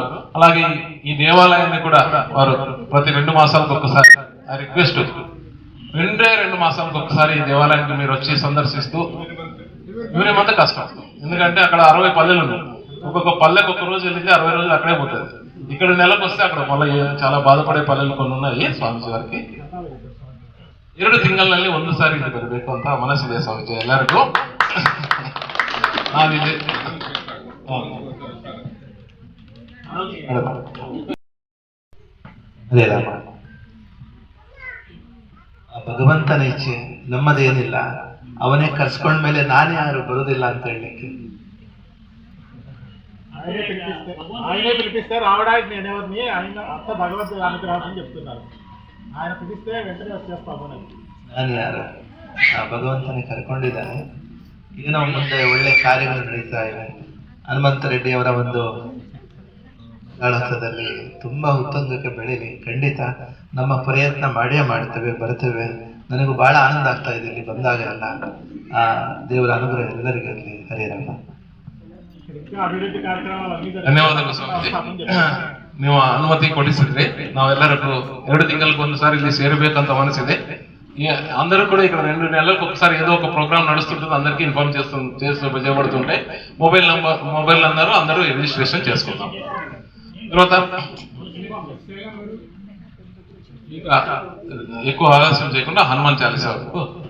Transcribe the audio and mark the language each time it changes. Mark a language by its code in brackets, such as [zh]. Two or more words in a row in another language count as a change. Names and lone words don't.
[te] అలాగే ఈ దేవాలయాన్ని కూడా వారు ప్రతి 2 మాసాలకు ఒక్కసారి రిక్వెస్ట్ 2 మాసాలకు ఒకసారి ఈ దేవాలయానికి మీరు వచ్చి సందర్శిస్తూ ఎవరేమంతా కష్టం. ఎందుకంటే అక్కడ 60 పల్లెలు ఉన్నాయి. ఒక్కొక్క పల్లెకి 1 రోజు వెళితే 60 రోజులు అక్కడే పోతుంది. ఇక్కడ నెలకు వస్తే అక్కడ మళ్ళీ చాలా బాధపడే పల్లెలు కొన్ని ఉన్నాయి. [kn] ಸ್ವಾಮೀಜಿ ಅವರಿಗೆ 2 ತಿಂಗಳಲ್ಲಿ 1 ಸಾರಿ ಇಲ್ಲಿ ಬರಬೇಕು ಅಂತ ಮನಸ್ಸಿದೆ ಸ್ವಾಮೀಜಿ ಎಲ್ಲರಿಗೂ. ನಾವಿದೆ ಅದೇ ರಾಮ, ಭಗವಂತನ ಇಚ್ಛೆ ನಮ್ಮದೇನಿಲ್ಲ. ಅವನೇ ಕರ್ಸ್ಕೊಂಡ್ಮೇಲೆ ನಾನೇ ಯಾರು ಬರೋದಿಲ್ಲ ಅಂತ ಹೇಳಲಿಕ್ಕೆ. [te] ఆయనే పిలిపిస్తే రావడానికి నేనెవరిని, ఆయన అంత భగవంతుడు అనుగ్రహం అని చెప్తున్నారు. ఆయన పిలిస్తే వెంటనే వచ్చేస్తాము. [kn] ನಾನು ಯಾರು? ಆ ಭಗವಂತನೇ ಕರ್ಕೊಂಡಿದ್ದಾನೆ. ಏನೋ ಮುಂದೆ ಒಳ್ಳೆ ಕಾರ್ಯಗಳು ನಡೀತಾ ಇವೆ. ಹನುಮಂತ ರೆಡ್ಡಿ ಅವರ ಒಂದು ಆಡಳಿತದಲ್ಲಿ ತುಂಬಾ ಉತ್ತುಂಗಕ್ಕೆ ಬೆಳೀಲಿ. ಖಂಡಿತ ನಮ್ಮ ಪ್ರಯತ್ನ ಮಾಡೇ ಮಾಡ್ತೇವೆ, ಬರ್ತೇವೆ. ನನಗೂ ಬಹಳ ಆನಂದ ಆಗ್ತಾ ಇದೆ ಇಲ್ಲಿ ಬಂದಾಗ ಎಲ್ಲ. ಆ ದೇವರ ಅನುಗ್ರಹ ಎಲ್ಲರಿಗೂ ಇರಲಿ. ಹರೇ ರಾಮ. ಧನ್ಯವಾದಗಳು ಸ್ವಾಮೀಜಿ. ನೀವು ಅನುಮತಿ ಕೊಡಿಸಿದ್ರಿ. ನಾವೆಲ್ಲರಿಗೂ 2 ತಿಂಗಳಿಗೆ 1 ಸಾರಿ ಇಲ್ಲಿ ಸೇರಬೇಕಂತ ಮನಸ್ಸಿದೆ. [te] అందరూ కూడా ఇక్కడ 2 నెలలకు ఒకసారి ఏదో ఒక ప్రోగ్రామ్ నడుస్తుంటుంది. అందరికీ ఇన్ఫార్మ్ చేయబడుతుంటాయి. మొబైల్ అందరూ రిజిస్ట్రేషన్ చేసుకుంటాం. తర్వాత ఎక్కువ ఆలస్యం చేయకుండా హనుమాన్ చాలీసా వరకు